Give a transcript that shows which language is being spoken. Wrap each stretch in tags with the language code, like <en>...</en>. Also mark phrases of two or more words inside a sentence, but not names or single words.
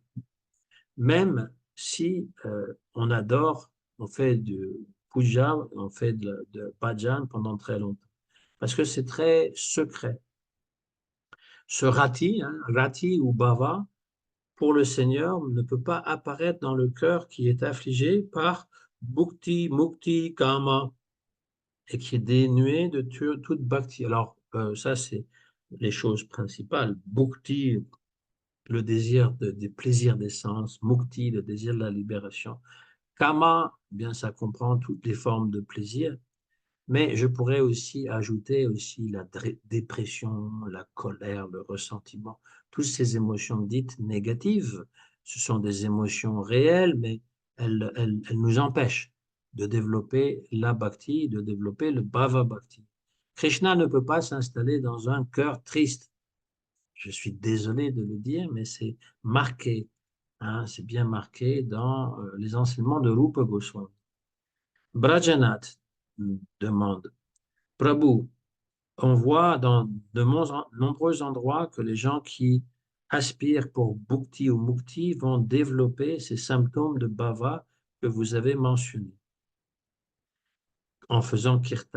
<fr>Même si on adore, on fait du puja, on fait de bhajan pendant très longtemps, parce que c'est très secret. Ce rati, hein, rati ou bhava, pour le Seigneur ne peut pas apparaître dans le cœur qui est affligé par bhukti, mukti, kama, et qui est dénué de toute bhakti. Alors, ça, c'est les choses principales. Bhukti, le désir des plaisirs des sens, mukti, le désir de la libération. Kama, eh bien, ça comprend toutes les formes de plaisir. Mais je pourrais aussi ajouter aussi la dépression, la colère, le ressentiment, toutes ces émotions dites négatives. Ce sont des émotions réelles, mais elles nous empêchent de développer la bhakti, de développer le</fr> <sa>bhava bhakti.</sa> <fr>Krishna ne peut pas s'installer dans un cœur triste. Je suis désolé de le dire, mais c'est marqué, hein, c'est bien marqué dans les enseignements de Rupa Goswami. Brajanath demande, Prabhu, on voit dans de nombreux endroits que les gens qui aspirent pour bhukti ou mukti vont développer ces symptômes de bhava que vous avez mentionnés en faisant kirtan.</fr>